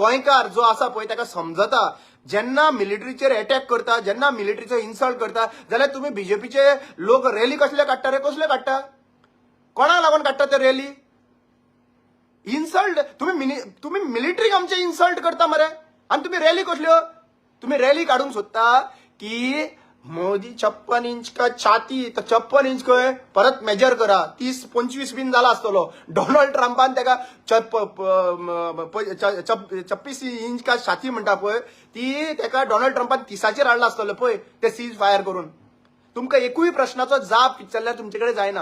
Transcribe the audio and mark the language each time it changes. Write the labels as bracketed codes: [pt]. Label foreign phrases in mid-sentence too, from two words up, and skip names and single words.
[kok] गोंयकार जो आसा पळय ताका समजता, जेन्ना मिलिटरीचेर अटॅक करता, जेन्ना मिलिटरीचो इन्सल्ट करता, जाल्यार तुम्ही बीजेपीचे लोक रॅली कसले काडटा रे, कोणाक लागून काडटा ते रॅली, इन्सल्ट. तुम्ही मिलिटरीक आमचे इन्सल्ट करता मरे, आनी तुम्ही रॅली कसल्यो, तुम्ही रॅली काडूंक सोदता की मोदी [hi] 56 इंच का छाती, [kok] तर 56 इंच खंय परत मेजर करा, 30-25 बीन जाला आसतलो. डोनाल्ड ट्रम्पान तेका [hi] 26 इंच का छाती [kok] म्हणटा पळय, ती तेका डोनाल्ड ट्रम्पान 30चेर हाडला आसतलो पळय ते [en] cease fire [kok] करून. तुमकां एकूय प्रश्नाचो जाप विचारल्यार तुमचे कडेन जायना.